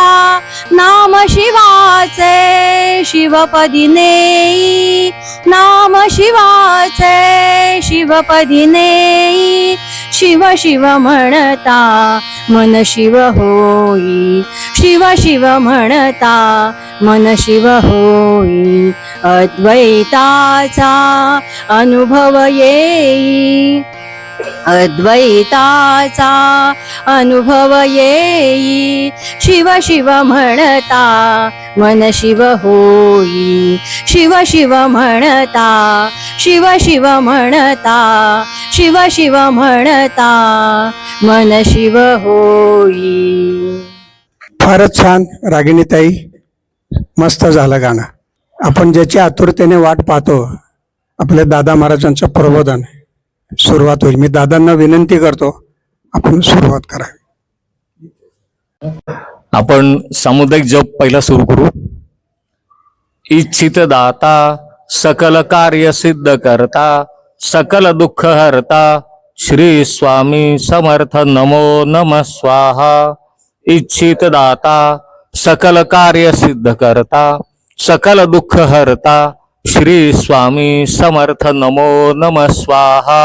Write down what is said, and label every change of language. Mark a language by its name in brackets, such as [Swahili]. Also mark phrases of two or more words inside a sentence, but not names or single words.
[Marathi] नाम शिवाचे शिवपदी नेई, नाम शिवाचे शिवपदी नेई. शिव शिव म्हणता मन शिव होई, शिव शिव म्हणता मन शिव होई. अद्वैताचा अनुभव येई, अद्वैताचा अनुभव येई. शिव शिव म्हणता मन शिव होई, शिव शिव म्हणता, शिव शिव म्हणता, शिव शिव म्हणता मन शिव होई. फारच छान रागिणीताई, मस्त झालं गाणं. आपण ज्याची आतुरतेने वाट पाहतो, आपल्या दादा महाराजांचं प्रबोधन सुरुवात होईल. मी दादांना विनंती करतो, आपण सुरुवात करावी. आपण सामुदायिक जप पहिला सुरू करू. इच्छित दाता सकल कार्य सिद्ध करता, सकल दुःख हरता, श्री स्वामी समर्थ नमो नमः स्वाहा. इच्छित दाता सकल कार्य सिद्ध करता, सकल दुःख हरता, श्री स्वामी समर्थ नमो नमः स्वाहा.